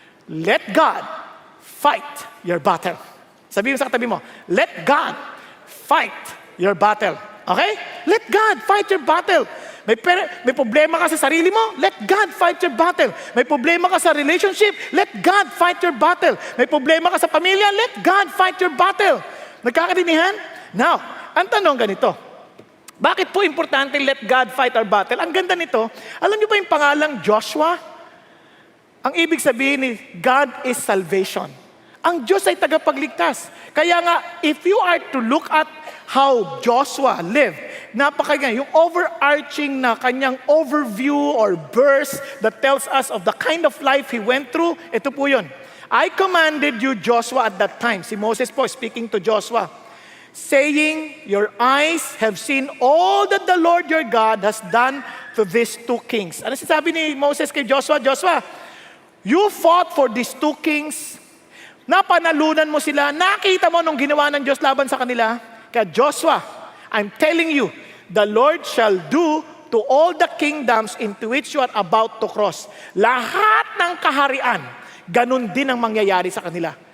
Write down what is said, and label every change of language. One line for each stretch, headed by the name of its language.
English: Let God fight your battle.
Filipino: Sabihin mo sa katabi mo,
English: let God fight your battle. Okay? Let God fight your battle.
Filipino: May problema ka sa sarili mo?
English: Let God fight your battle.
Filipino: May problema ka sa relationship?
English: Let God fight your battle.
Filipino: May problema ka sa pamilya?
English: Let God fight your battle.
Filipino: Nagkakadinihan? Now, ang tanong ganito. Bakit po importante
English: let God fight our battle?
Filipino: Ang ganda nito, alam niyo ba yung pangalang Joshua? Ang ibig sabihin ni God is salvation. Ang Diyos ay tagapagligtas.
English: Kaya nga, if you are to look at how Joshua lived,
Filipino: napakaganda,
English: yung overarching na kanyang overview or verse that tells us of the kind of life he went through,
Filipino: ito po yun.
English: I commanded you, Joshua, at that time.
Filipino: Si Moses po
English: speaking to Joshua, saying, your eyes have seen all that the Lord your God has done to these two kings.
Filipino: Ano sinasabi ni Moses kay Joshua? Joshua,
English: you fought for these two kings,
Filipino: napanalunan mo sila, nakita mo nung ginawa ng Diyos laban sa kanila.
English: Kaya Joshua, I'm telling you, the Lord shall do to all the kingdoms into which you are about to cross.
Filipino: Lahat ng kaharian, ganun din ang mangyayari sa kanila.